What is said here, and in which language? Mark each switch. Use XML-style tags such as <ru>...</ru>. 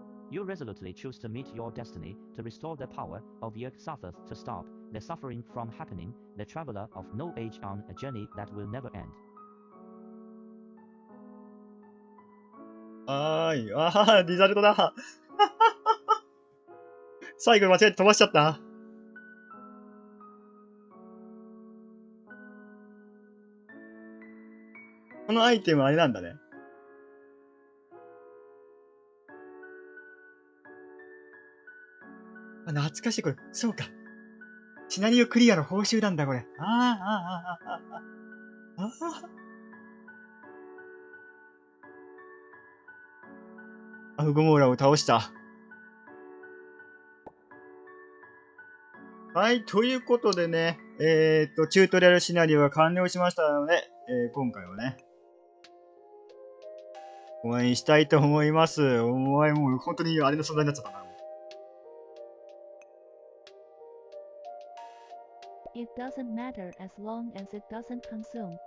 <en>You resolutely choose to meet your destiny, to restore the power of Yog-Sothoth, to stop the suffering from happening, the traveler of no age on a journey that will never end.</en> <ja>リザルトだ。最後間違えて飛ばしちゃった。このアイテムあれなんだね。懐かしい、これ。そうか。シナリオクリアの報酬なんだ、これ。アフゴモーラを倒した。はい、ということでね、チュートリアルシナリオが完了しましたので、今回はね、終わりにしたいと思います。お前もう本当にあれの存在になっちゃったな。</ja> <en>It doesn't matter as long as it doesn't consume.</en>